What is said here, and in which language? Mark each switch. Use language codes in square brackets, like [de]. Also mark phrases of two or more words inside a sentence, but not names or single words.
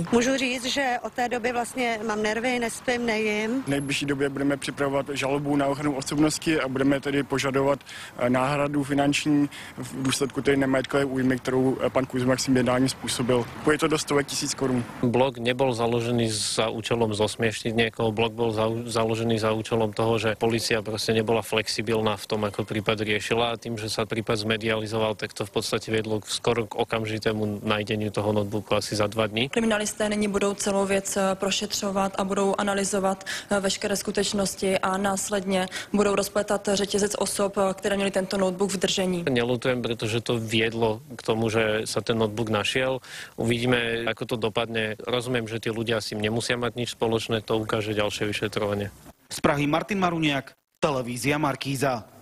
[cs] Můžu říct, že od té doby vlastně mám nervy, nespím, nejím. V nejbližší době budeme připravovat žalobu na ochranu osobnosti a budeme tedy požadovat náhradu finanční v důsledku té nemajetkové újmy, kterou pan Kuzmak svým jednáním způsobil. Je to do 100 000 korun. [sk] Blog nebol založený za účelom zosmiešniť niekoho, blog bol založený za účelom toho, že polícia proste nebola flexibilná v tom, ako prípad riešila, a tým, že sa prípad zmedializoval, tak to v podstate viedlo skoro k okamžitému najdeniu toho notebooku asi za 2 dny. [cs] Kriminalisté nyní budou celou věc prošetřovat a budou analyzovat veškeré skutečnosti a následně budou rozpletat řetězec osob, které měly tento notebook v držení. [sk] Nelutujem, pretože to viedlo k tomu, že sa ten notebook našiel. Uvidíme, ako to dopadne. Rozumiem, že tí ľudia s tým nemusia mať nič spoločné, to ukáže ďalšie vyšetrovanie. Z Prahy Martin Maruniak, televízia Markíza.